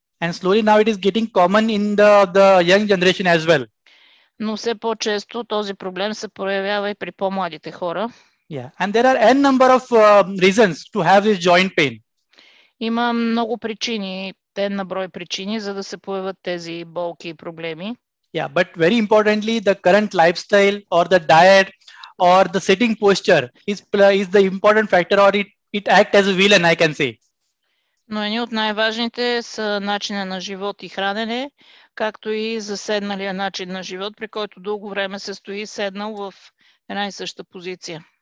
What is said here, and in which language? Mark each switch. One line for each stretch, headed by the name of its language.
English: And slowly now it is getting common in the young generation as well.
Bulgarian: Но все по-често този проблем се проявява и при по-младите хора.
English: Yeah, and there are n number of reasons to have this joint pain.
Bulgarian: Има много причини, на брой причини, за да се появят тези болки и проблеми.
English: Yeah, but very importantly, the current lifestyle or the diet or the sitting posture is the important factor, or it acts as a villain, I can say.
Bulgarian: Но едни от най-важните са начина на живот и хранене, както и заседналия начин на живот, при който дълго време се стои седнал в една и съща позиция.